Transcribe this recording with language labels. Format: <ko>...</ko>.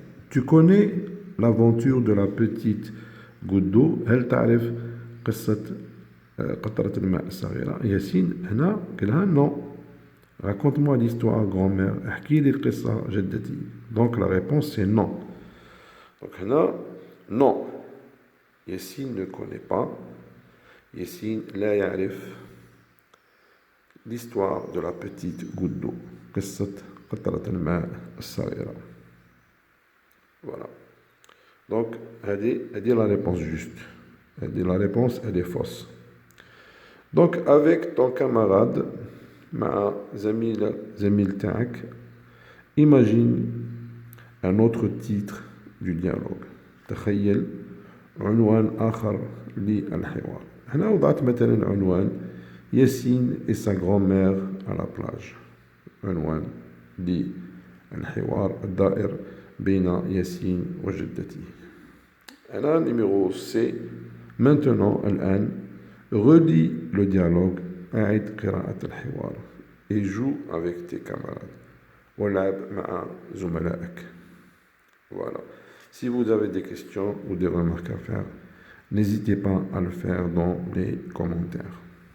<fr>Tu connais l'aventure de la petite goutte d'eau.</fr> <ar>هل تعرف قصة قطرة الماء الصغيرة؟ ياسين هنا قالها non.</ar> <fr>Raconte-moi l'histoire, grand-mère.</fr> <ar>احكي لي القصة جدتي.</ar> <fr>Donc la réponse c'est non. Donc هنا non. Yassine ne connaît pas. Yassine</fr> <ar>لا يعرف</ar> <fr>l'histoire de la petite goutte d'eau.</fr> <ar>قصة قطرة الماء الصغيرة. Voilà.</ar> <fr>Donc, elle dit la réponse juste. Elle dit la réponse, elle est fausse. Donc, avec ton camarade,</fr> <ar>مع زميل تاعك,</ar> <fr>imagine un autre titre du dialogue.</fr> <ar>تخيل عنوان آخر للحوار. هنا وضعت مثلا عنوان</ar> <fr>Yassine et sa grand-mère à la plage.</fr> <ar>عنوان للحوار الدائر بين ياسين وجدته.</ar> <fr>أنا numéro C. Maintenant, الآن, relis le dialogue.</fr> <ar>أعد قراءة الحوار.</ar> <fr>Et joue avec tes camarades.</fr> <ar>والعب مع زملائك. Voilà.</ar> <fr>Si vous avez des questions ou des remarques à faire, n'hésitez pas à le faire dans les commentaires.</fr>